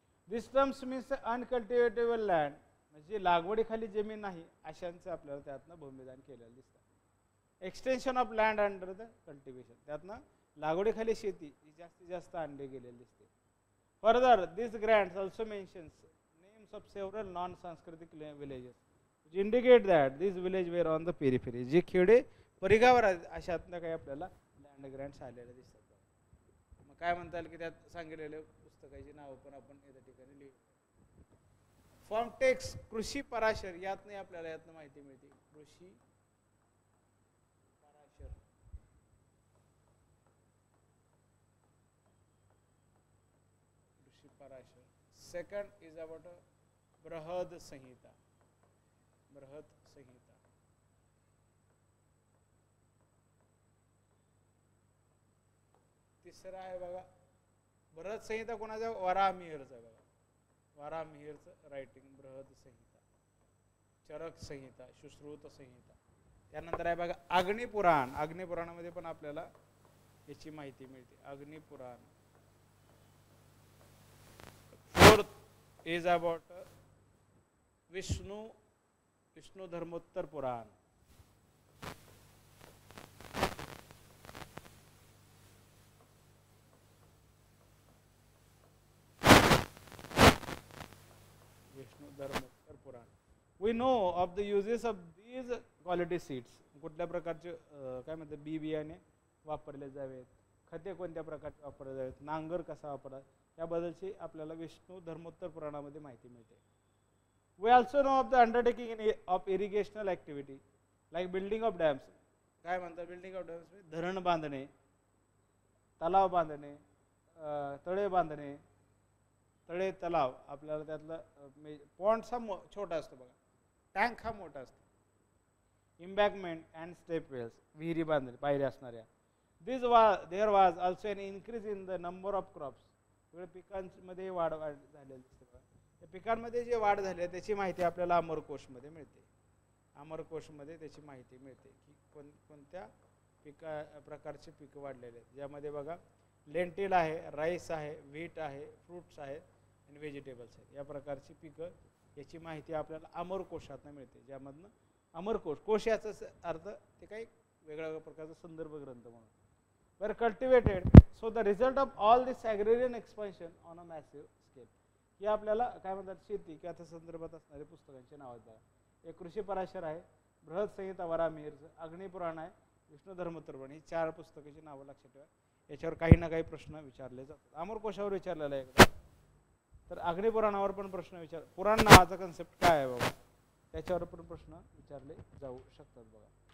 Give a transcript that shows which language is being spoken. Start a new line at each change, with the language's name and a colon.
English: this terms means uncultivatable land,
Marathi: म्हणजे लागवडीखाली जमीन नाही अशांचं आपल्याला त्यातनं भूमिदान केलेलं दिसतं.
English: extension of land under the cultivation,
Marathi: त्यातनं लागवडीखाली शेती ही जास्तीत जास्त आणली गेलेली दिसते.
English: Further this grants also mentions of several non-Sanskritic villages which indicate that these villages were on the periphery.
Marathi: जे खेडे परिगावर आहेत अशातनं काही आपल्याला लँड ग्रँट्स आलेले दिसतात. मग काय म्हणता येईल की त्यात सांगितलेले पुस्तकाची नावं पण आपण या ठिकाणी लिहू. फॉर्म टेक्स्ट कृषी पराशर, यातनं आपल्याला यातनं माहिती मिळते. कृषी पराशर, कृषी Parashar.
English: Second is about a Brihat Samhita.
Marathi: बृहद संहिता तिसरा आहे बघा बृहद संहिता कोणाचा, वराहमिहिरचा बघा, वराहमिहिरचं रायटिंग बृहद संहिता. चरक संहिता, सुश्रुत संहिता. त्यानंतर आहे बघा अग्निपुराण. अग्निपुराणामध्ये पण आपल्याला याची माहिती मिळते. Agni Purana.
English: Fourth is about Vishnu Dharmottara Purana. Vishnu Dharmottara Purana. We know of the uses of these quality seeds.
Marathi: कुठल्या प्रकारचे काय म्हणतात बी बियाणे वापरले जावेत, खते कोणत्या प्रकारचे वापरले जावेत, नांगर कसा वापरा, याबद्दलची आपल्याला विष्णू धर्मोत्तर पुराणामध्ये माहिती मिळते.
English: We also know of the undertaking of irrigational activity like building of dams.
Marathi: काय म्हणतात बिल्डिंग ऑफ डॅम्स, धरण बांधणे, तलाव बांधणे, तळे बांधणे, तळे तलाव आपल्याला त्यातलं पॉन्ड्स हा छोटा असतो बघा, टँक हा मोठा असतो.
English: embankment and step wells,
Marathi: विहिरी बांधणे पायऱ्या असणाऱ्या.
English: there was also an increase in the number of crops,
Marathi: पिकांमध्ये वाढ झालेली दिसते बघा. त्या पिकांमध्ये जे वाढ झाली आहे त्याची माहिती आपल्याला अमरकोशमध्ये मिळते. अमरकोशमध्ये त्याची माहिती मिळते की कोणत्या प्रकारचे पिकं वाढलेले आहेत. ज्यामध्ये बघा लेंटिल आहे, राईस आहे, व्हीट आहे, फ्रूट्स आहेत आणि व्हेजिटेबल्स आहेत. या प्रकारची पिकं याची माहिती आपल्याला अमरकोशातून मिळते. ज्यामधनं अमरकोश, कोश याचा अर्थ ते काही वेगळ्या प्रकारचा संदर्भ ग्रंथ म्हणून.
English: were cultivated, so the result of all this agrarian expansion on a massive scale.
Marathi: हे आपल्याला काय म्हणतात, शेती किंवा त्या संदर्भात असणारे पुस्तकांचे नाव आहेत बघा. एक कृषी पराशर आहे, बृहद संहिता वरामिहिर, अग्निपुराण आहे, विष्णू धर्मोत्तरबण, ही 4 पुस्तकाची नावं लक्षात ठेवा. याच्यावर काही ना काही प्रश्न विचारले जातात. अमरकोशावर विचारलेला आहे एकदा, तर अग्निपुराणावर पण प्रश्न पुराण नावाचा कन्सेप्ट काय आहे बघा, त्याच्यावर पण प्रश्न विचारले जाऊ शकतात बघा.